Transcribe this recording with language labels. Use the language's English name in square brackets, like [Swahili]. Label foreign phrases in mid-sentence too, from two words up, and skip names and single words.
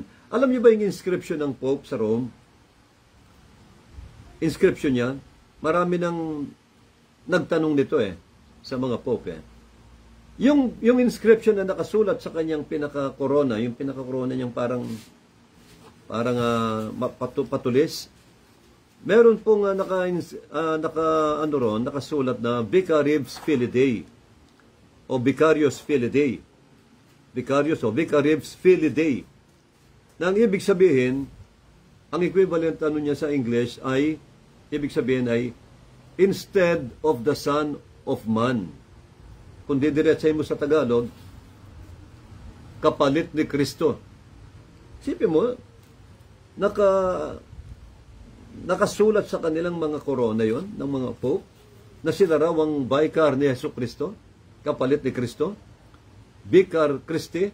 [Filipino] Alam niyo ba yung inscription ng Pope sa Rome? Inscription niya, marami nang nagtanong nito sa mga Pope. Yung inscription na nakasulat sa kanyang pinaka-corona, yung pinaka-corona niyang parang patulis, meron pong nakasulat na [Latin] Vicarius Filidae [Filipino] o [Latin] Vicarius Filidae. Vicarius o Vicarius Filidae. [Filipino] Na ang ibig sabihin, ang equivalent niya sa English ay, ibig sabihin ay, [English] instead of the Son of Man. [Filipino] Kung didiretsahin mo sa Tagalog, kapalit ni Kristo. Sipin mo, nakasulat sa kanilang mga korona yon ng mga pope na sila raw ang vicar ni Yesu Cristo, kapalit ni Cristo, [Latin] Vicar Christi.